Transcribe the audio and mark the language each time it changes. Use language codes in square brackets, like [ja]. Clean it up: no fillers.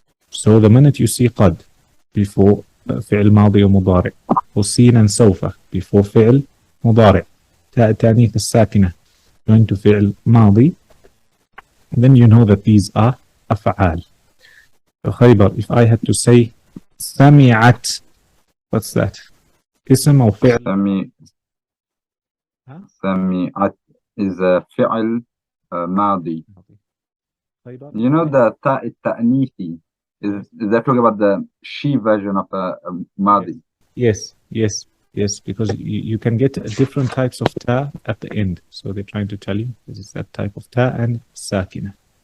[en] So the minute you see قد before [ar] فعل ماضي ومضارع, [en] or سين and سوف before فعل مضارع, تاء التأنيث الساكنة going to فعل ماضي, then you know that these are أفعال. خيبر, if I had to say سمعت, what's that? [ar] اسم أو فعل؟ سمعت [en] is a [ar] فعل ماضي. [en] You know the تاء التأنيثي is that talking about the she version of ماضي? Yes, because you can get different types of ta at the end. So they're trying to tell you this is that type of ta and sakina.